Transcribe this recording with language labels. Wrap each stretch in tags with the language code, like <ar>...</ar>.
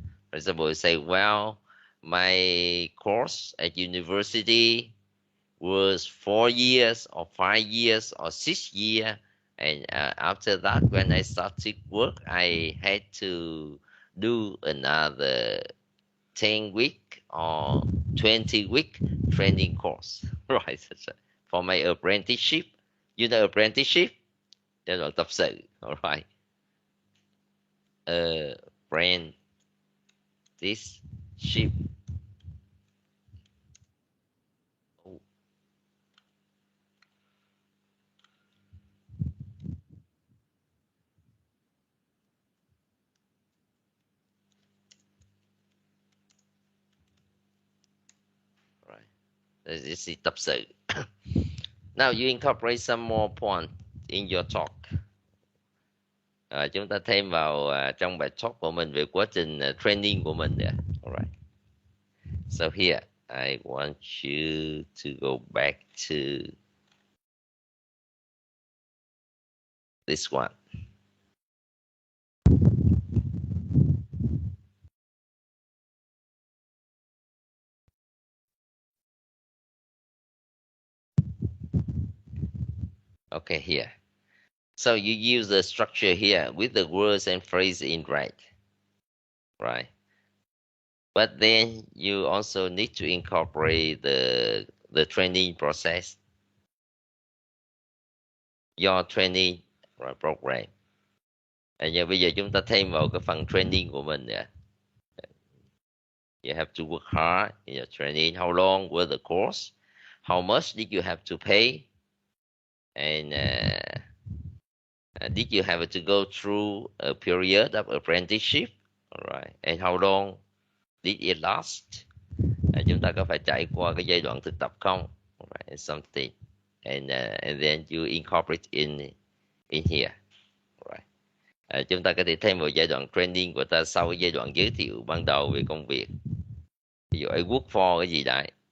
<en>For example, you say, well, my course at university was 4 years or 5 years or 6 years, and after that, when I started work, I had to do another 10 week or 20 week training course, right? For my apprenticeship. You know apprenticeship?</en> <vi>Giai đoạn tập sự,</vi> <en>all right. Apprenticeship. Oh. Right. This is</en> <vi>tập sự.</vi> <en>Now you incorporate some more point in your talk.</en> <vi>Chúng ta thêm vào trong bài talk của mình về quá trình training của mình.</vi> <en>Alright. So here I want you to go back to this one. Okay, here. So you use the structure here with the words and phrases in red, right? But then you also need to incorporate the training process, your training program.</en> <vi>Và bây giờ chúng ta thêm vào cái phần training của mình nè.</vi> <en>You have to work hard in your training. How long was the course? How much did you have to pay? And did you have to go through a period of apprenticeship? All right. And how long did it last?</en> <vi>Chúng ta có phải trải qua cái giai đoạn thực tập không?</vi> <en>All right. And something. And then you incorporate in here. All right.</en> <vi>Chúng ta có thể thêm vào giai đoạn training của ta sau giai đoạn giới thiệu ban đầu về công việc. Ví dụ</vi> <en>I work for</en> <vi>cái gì đấy.</vi>